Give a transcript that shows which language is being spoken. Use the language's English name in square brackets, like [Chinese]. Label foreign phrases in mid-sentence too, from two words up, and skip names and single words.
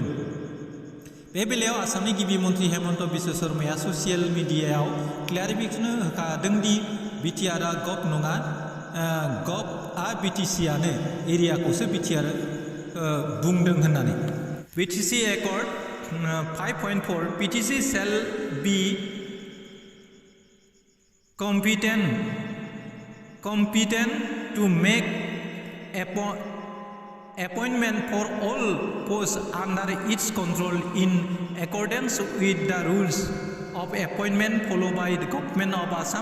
[Bodo] बे बेलायाव आसामनि गिबि मन्थ्रि हेमन्त बिश्व शर्माया [English] social media [Bodo] क्लियारिफिकेसन होखादों दि BTRआ गभ नङा, गभआ BTCआनो एरियाखौसो BTR बुंदों होननानै। [English] BTC Accord 5.4 BTC shall be competent to make appointment for all posts under its control in accordance with the rules of appointment followed by the government of Assam.